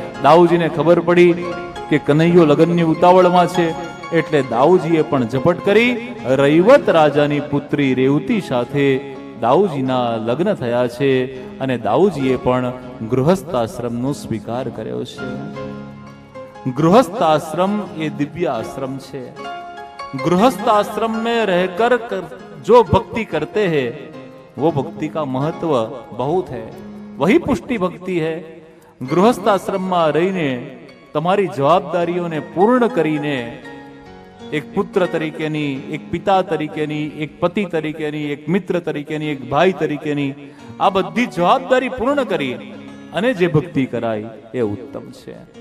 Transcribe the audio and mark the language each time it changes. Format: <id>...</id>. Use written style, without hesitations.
<gu>દાઉજીને ખબર પડી કે કનૈયો લગ્નની ઉતાવળમાં છે એટલે દાઉજીએ પણ ઝપટ કરી. રૈવત રાજાની પુત્રી રેવતી સાથે દાઉજીના લગ્ન થયા છે અને દાઉજીએ પણ ગૃહસ્થ આશ્રમનો સ્વીકાર કર્યો છે. ગૃહસ્થ આશ્રમ એ દિવ્ય આશ્રમ છે.</gu> <hi>गृहस्थ आश्रम में रहकर जो भक्ति करते हैं वो भक्ति का महत्व बहुत है. वही पुष्टि भक्ति है. गृहस्थ आश्रम में रहीने</hi> <gu>તમારી જવાબદારીઓને પૂર્ણ કરીને એક પુત્ર તરીકેની, એક પિતા તરીકેની, એક પતિ તરીકેની, એક મિત્ર તરીકેની, એક ભાઈ તરીકેની આ બધી જવાબદારી પૂર્ણ કરી અને જે ભક્તિ કરાય એ ઉત્તમ છે.</gu>